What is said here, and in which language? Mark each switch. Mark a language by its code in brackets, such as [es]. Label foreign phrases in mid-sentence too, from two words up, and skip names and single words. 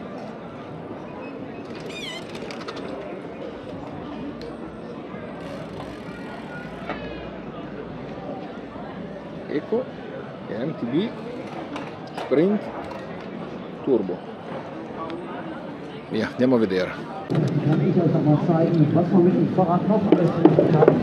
[it] Eco e MTB Sprint Turbo. Via, andiamo a vedere. [de] Kann ich euch noch mal zeigen, was man mit dem Fahrrad noch alles tun kann.